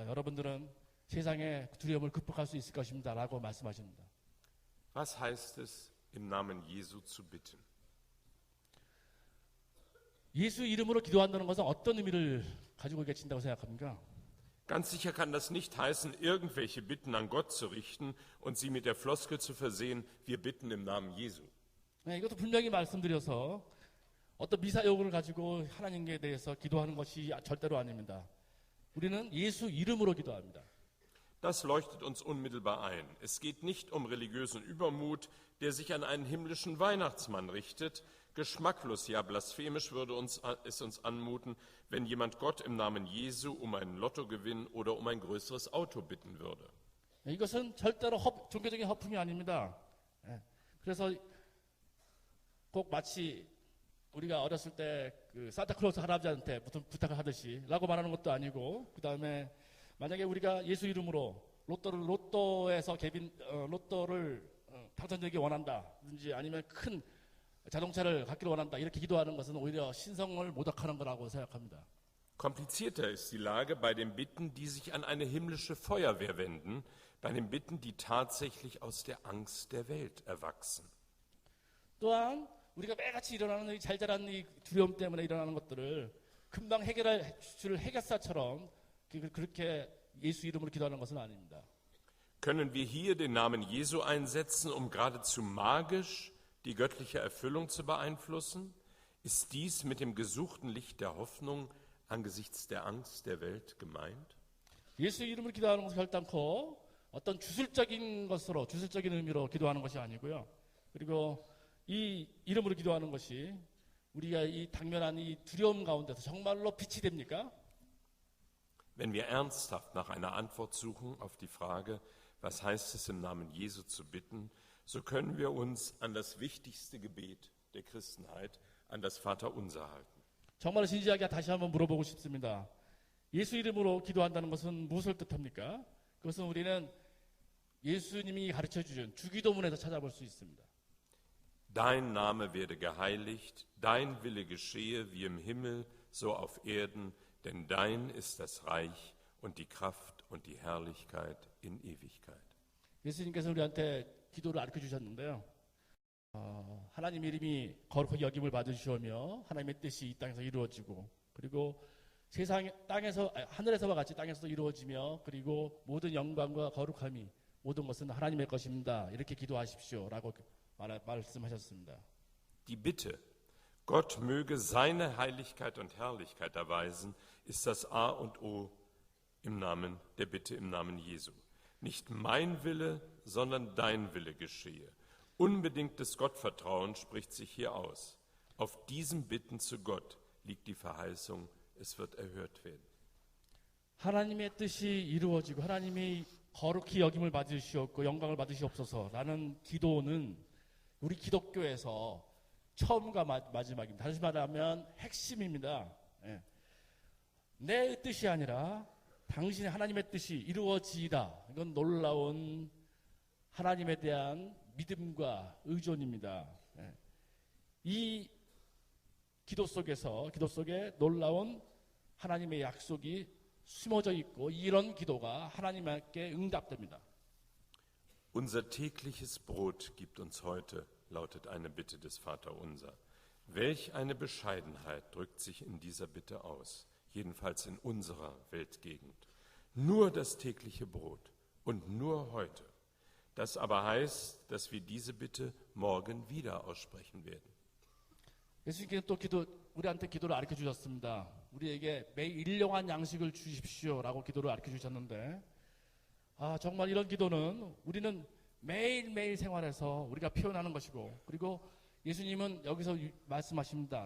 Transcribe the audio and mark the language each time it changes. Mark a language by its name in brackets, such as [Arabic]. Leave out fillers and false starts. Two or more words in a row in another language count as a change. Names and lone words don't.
[Korean] 여러분들은 세상의 두려움을 극복할 수 있을 것입니다. 라고 말씀하십니다. [German] Was heißt es, im Namen Jesu zu bitten? [Korean] 예수 이름으로 기도한다는 것은 어떤 의미를 가지고 계신다고 생각합니까? [German] Ganz sicher kann das nicht heißen, irgendwelche Bitten an Gott zu richten und sie mit der Floskel zu versehen, wir bitten im Namen Jesu. [Korean] 네, 이것도 분명히 말씀드려서 어떤 미사역을 가지고 하나님께 대해서 기도하는 것이 절대로 아닙니다. 우리는 예수 이름으로 기도합니다. [German] Das leuchtet uns unmittelbar ein. Es geht nicht um religiösen Übermut, der sich an einen himmlischen Weihnachtsmann richtet. Geschmacklos, ja blasphemisch würde es uns anmuten, wenn jemand Gott im Namen Jesu um einen Lottogewinn oder um ein größeres Auto bitten würde. [Korean] 이것은 절대로 종교적인 허풍이 아닙니다. 그래서 꼭 마치 우리가 어렸을 때 그 산타클로스 할아버지한테 부탁을 하듯이 라고 말하는 것도 아니고 그 다음에 만약에 우리가 예수 이름으로 로또에서 로또를 당첨되기 원한다든지 아니면 큰 자동차를 갖기를 원한다 이렇게 기도하는 것은 오히려 신성을 모독하는 거라고 생각합니다. [German] Komplizierter ist die Lage bei den Bitten, die sich an eine himmlische Feuerwehr wenden, bei den Bitten, die tatsächlich aus der Angst der Welt erwachsen. [Korean] 또한 우리가 매같이 일어나는 잘 자라는 이 두려움 때문에 일어나는 것들을 금방 해결할 줄 해결사처럼 그렇게 예수 이름으로 기도하는 것은 아닙니다. [German] Können wir hier den Namen Jesu einsetzen, um geradezu magisch die göttliche Erfüllung zu beeinflussen? Ist dies mit dem gesuchten Licht der Hoffnung angesichts der Angst der Welt gemeint? [Korean] 예수 이름으로 기도하는 것은 결단코 어떤 주술적인 의미로 기도하는 것이 아니고요. 그리고 이 이름으로 기도하는 것이 우리가 이 당면한 이 두려움 가운데서 정말로 빛이 됩니까? [German] Wenn wir ernsthaft nach einer Antwort suchen auf die Frage, was heißt es im Namen Jesu zu bitten, so können wir uns an das wichtigste Gebet der Christenheit, an das Vaterunser halten. [Korean] 정말 진지하게 다시 한번 물어보고 싶습니다. 예수 이름으로 기도한다는 것은 무엇을 뜻합니까? 그것은 우리는 예수님이 가르쳐 주신 주기도문에서 찾아볼 수 있습니다. [German] Dein Name werde geheiligt, dein Wille geschehe wie im Himmel, so auf Erden, denn dein ist das Reich und die Kraft und die Herrlichkeit in Ewigkeit. [Korean] 예수님께서 우리한테 기도를 가르쳐 주셨는데요. 하나님 이름이 거룩하게 여김을 받으시오며 하나님의 뜻이 이 땅에서 이루어지고 그리고 하늘에서와 같이 땅에서도 이루어지며 그리고 모든 영광과 거룩함이 모든 것은 하나님의 것입니다. 이렇게 기도하십시오라고 말씀하셨습니다. [German] Die Bitte, Gott möge seine Heiligkeit und Herrlichkeit erweisen, ist das A und O im Namen der Bitte im Namen Jesu. Nicht mein Wille, sondern dein Wille geschehe. Unbedingtes Gottvertrauen spricht sich hier aus. Auf diesem Bitten zu Gott liegt die Verheißung, es wird erhört werden. [Korean] 하나님의 뜻이 이루어지고 하나님이 거룩히 여김을 받으시옵고 영광을 받으시옵소서라는 기도는 우리 기독교에서 처음과 마지막입니다. 다시 말하면 핵심입니다. 예. 내 뜻이 아니라 당신의 하나님의 뜻이 이루어지이다. 이건 놀라운 하나님에 대한 믿음과 의존입니다. 예. 이 기도 속에 놀라운 하나님의 약속이 숨어져 있고 이런 기도가 하나님께 응답됩니다. [German] Unser tägliches Brot gib uns heute, lautet eine Bitte des Vaterunser. Welch eine Bescheidenheit drückt sich in dieser Bitte aus, jedenfalls in unserer Weltgegend. Nur das tägliche Brot und nur heute. Das aber heißt, dass wir diese Bitte morgen wieder aussprechen werden. [Korean] 예수님께서 또 우리한테 기도를 가르쳐 주셨습니다. 우리에게 매일 일용한 양식을 주십시오라고 기도를 가르쳐 주셨는데, 정말 이런 기도는 우리는 매일매일 생활에서 우리가 표현하는 것이고, 그리고 예수님은 여기서 말씀하십니다.